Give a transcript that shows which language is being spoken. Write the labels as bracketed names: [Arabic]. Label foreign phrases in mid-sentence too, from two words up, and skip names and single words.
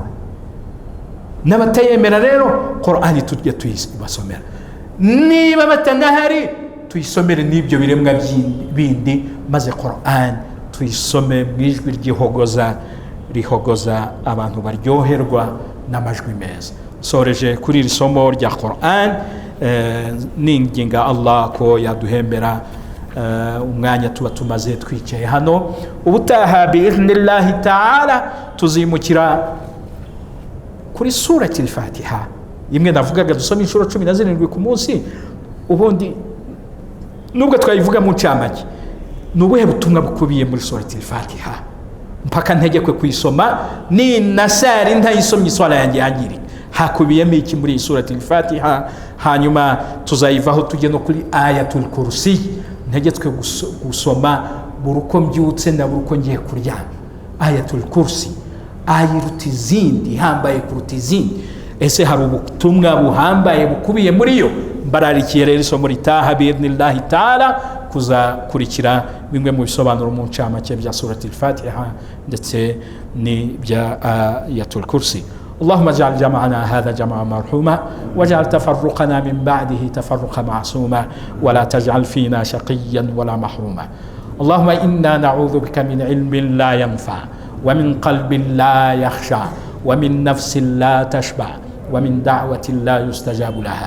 [Kinyarwanda] N'abatayemera rero Qur'ani tujye tuyibasomera, niba batanahari tuyisomere n'ibyo biremwa bindi, maze Qur'an tuyisome mu ijwi rihogoza abantu baryoherwa n'amajwi meza. Soreje kuri iri somo rya Qur'an, ninginga Allah ko yaduhembera umwanya tuba tumaze twicaye hano. Ubutaha [Arabic] بإذن الله تعالى [Kinyarwanda] tuzimukira kuri surati al-Fatiha, imwe navugaga dusoma inshuro 17 ku munsi. Ubundi nubwo twayivuga mu ncamake, nubuhe butumwa bukubiye muri surati al-Fatiha mpaka ntegekwe kuyisoma ni nasari ntayisomye iswala yanjye yangirika? Hakubiyemo iki muri surati al-Fatiha? Hanyuma tuzayivaho tujye no kuri [Arabic] آية الكرسي, [Kinyarwanda] ntegetswe gusoma buri uko mbyutse na buri uko ngiye kuryama. [Arabic] آية الكرسي [Kinyarwanda] ayiruta izindi, hambaye kuruta izindi. Ese hari ubutumwa buhambaye bukubiye muri yo? Mbararikiye rero isomo ritaha [Arabic] بإذن الله تعالى [Kinyarwanda] kuzakurikira bimwe mu bisobanuro mu ncamake bya surati al-Fatiha ndetse ni bya [Arabic] آية الكرسي. اللهم اجعل جمعنا هذا جمعا مرحوما، واجعل تفرقنا من بعده تفرقا معصوما، ولا تجعل فينا شقيا ولا محروما. اللهم إنا نعوذ بك من علم لا ينفع، ومن قلب لا يخشع، ومن نفس لا تشبع، ومن دعوة لا يستجاب لها.